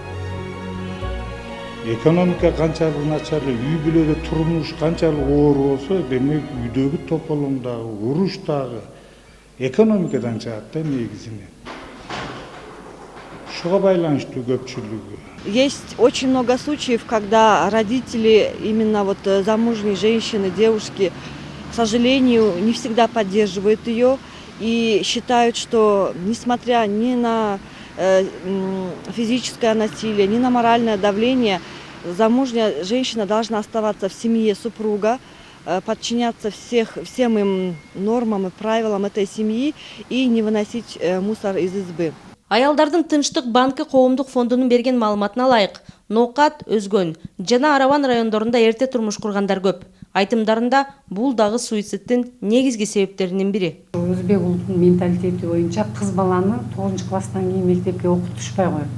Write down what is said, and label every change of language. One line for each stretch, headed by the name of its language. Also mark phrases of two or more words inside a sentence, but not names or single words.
Kyrgyz: Экономика канчалык начар, үй бүлөдө турмуш канчалык оор болсо, демек үйдөгү тополоң дагы, уруш дагы экономикадан чыгат да негизинен. Шуга байланыштуу көпчүлүгү.
Russian: Есть очень много случаев, когда родители, именно вот замужние женщины, девушки, к сожалению, не всегда поддерживают ее и считают, что несмотря ни на физическое насилие, ни на моральное давление, замужняя женщина должна оставаться в семье супруга, подчиняться всем им нормам и правилам этой семьи и не выносить мусор из избы.
Kyrgyz: Аялдардын Тынчтык банкы коомдук фондунун берген маалыматына ылайык, Ноокат, Өзгөн жана Араван райондорунда эрте турмуш кургандар көп. Айтымдарында бул дагы суицидтин негизги себептеринин бири. Өзбек улутунун менталитети боюнча кыз баланы 9-класстан кийин мектепке окутушпай коет.